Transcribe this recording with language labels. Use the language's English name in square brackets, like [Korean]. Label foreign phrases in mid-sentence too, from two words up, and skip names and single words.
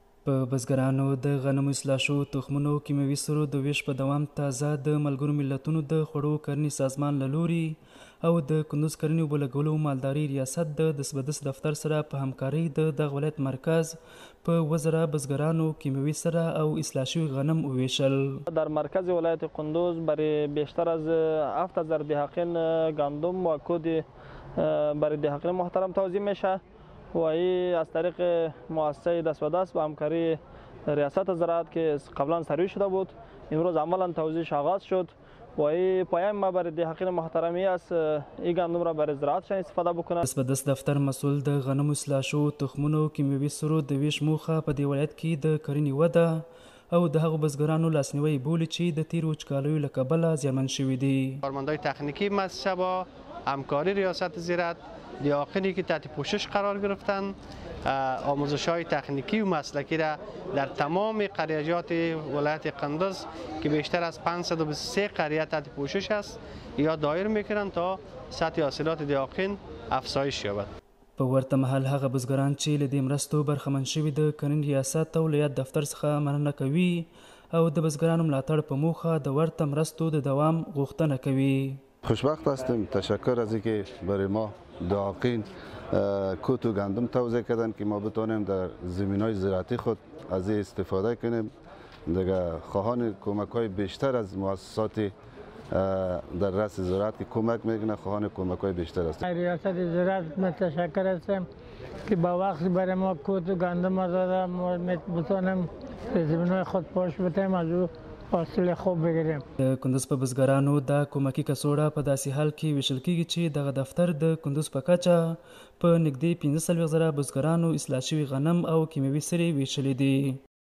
[Pashto] په بزګرانو د غنمو اصلاح شوو تخمونو کیمیاوي سرو د ویش په دوام تازه د ملګرو ملتونو د خوړو کرنې سازمان له لوري او د کندوز کرنې اوبه لګولو مالداري ریاست د دسبدس دفتر سره په همکارۍ د دغه ولایت مرکز په 1000 بزګرانو کیمیاوي سره او اصلاح شوي غنم وویشل. [Persian] در مرکز ولایت قندوز برای بیشتر از 7000 دهقان گندم و کود برای دهقان محترم توزیع میشه و این از طریق مؤسسه دست به دست با همکاری ریاست زراعت که قبلا سروی شده بود امروز عملا توزیعش آغاز شد و این پیام ما برای دهقان محترمی است این گندم را برای زراعتشان استفاده بکنند. [Pashto] دست به دست دفتر مسئول د غنمو اصلاح شوو تخمونو کیمیاوي سرو د ویش موخه په دې ولایت کې د کرنې وده او د هغو بزګرانو لاسنیوی بولي چې د تیرو وچکالیو له کبله زیانمن شوي دي. [Persian] کارمندای تکنیکی مؤسسه با همکاری ریاست زراعت دهقانی که تحت پوشش قرار گرفتند آموزش‌های تکنیکی و مسلکی را در تمام قریات ولایت قندوز که بیشتر از 523 قریه تحت پوشش است یا دایر میکنند تا سطح حاصلات دهقان افزایش یابد. [Pashto] په ورته مهال هغه بزګران چې له دې مرستو برخمن شوي د کرنې ریاست او ولایت دفتر څخه مننه کوي او د بزګرانو ملاتړ په موخه د ورته مرستو د دوام غوښتنه کوي. [Persian] خوشبخت هستیم. تشکر از اینکه برای ما دهقان کوت و گندم توزیع کردن که ما بتوانیم در زمینهای زراعتی خود از این استفاده کنیم. دیگه خواهان کمک های بیشتر از مؤسسات در رأس زراعت که کمک میکنه خواهان کمک های بیشتر است. ریاست زراعت متشکر هستم که با وقت برای ما کوت و گندم داده ما بتوانیم زمینهای خود پاش بتیم از او حاصل خوب بگیریم. [Pashto] د کندوز په بزګرانو دا کومکی کڅوړه په داسې حال کې ویشل کیږي چې دغه دفتر د کندوز په کچه په نږدې 15000 بزګرانو اصلاح شوي غنم او کیمیاوي سرې ویشلې دي.